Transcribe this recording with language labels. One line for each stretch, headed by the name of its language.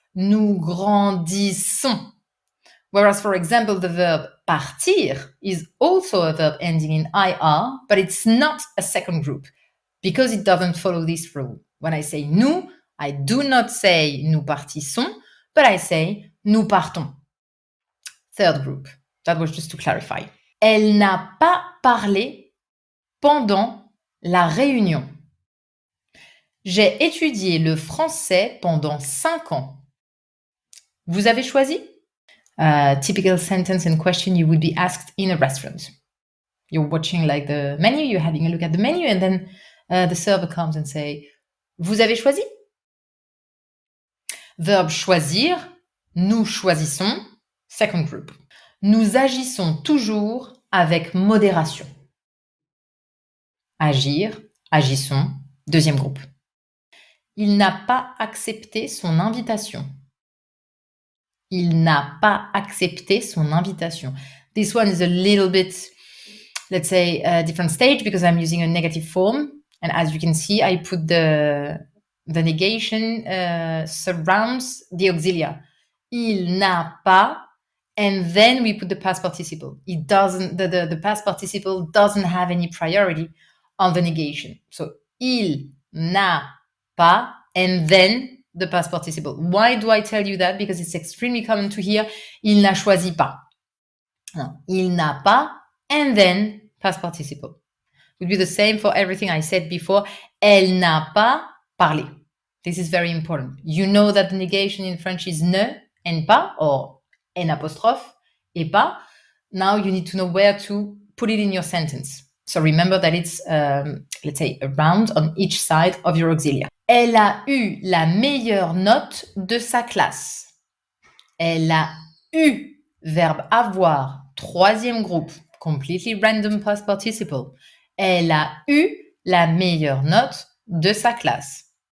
French: Nous grandissons.
English: Whereas, for example, the verb partir is also a verb ending in IR, but it's not a second group because it doesn't follow this rule. When I say nous, I do not say
French: nous partissons,
English: but I say
French: nous partons.
English: Third group. That was just to clarify.
French: Elle n'a pas parlé pendant la réunion. J'ai étudié le français pendant 5 ans. Vous avez choisi?
English: Typical sentence and question you would be asked in a restaurant. You're watching like the menu, you're having a look at the menu, and then the server comes and say,
French: vous avez choisi? Verbe choisir, nous choisissons,
English: second group.
French: Nous agissons toujours avec modération. Agir, agissons, deuxième groupe. Il n'a pas accepté son invitation. Il n'a pas accepté son invitation.
English: This one is a little bit, let's say, a different stage because I'm using a negative form. And as you can see, I put the negation surrounds the auxiliary.
French: Il n'a pas,
English: and then we put the past participle. It doesn't, the past participle doesn't have any priority on the negation. So,
French: il n'a pas,
English: and then the past participle. Why do I tell you that? Because it's extremely common to hear
French: il n'a choisi pas.
English: No,
French: il n'a pas,
English: and then past participle. It would be the same for everything I said before.
French: Elle n'a pas parlé.
English: This is very important. You know that the negation in French is ne and pas, or n apostrophe et pas. Now you need to know where to put it in your sentence. So remember that it's, let's say, a round on each side of your auxiliary.
French: Elle a eu la meilleure note de sa classe. Elle a eu, verbe avoir, troisième groupe,
English: completely random past participle.
French: Elle a eu la meilleure note de sa classe.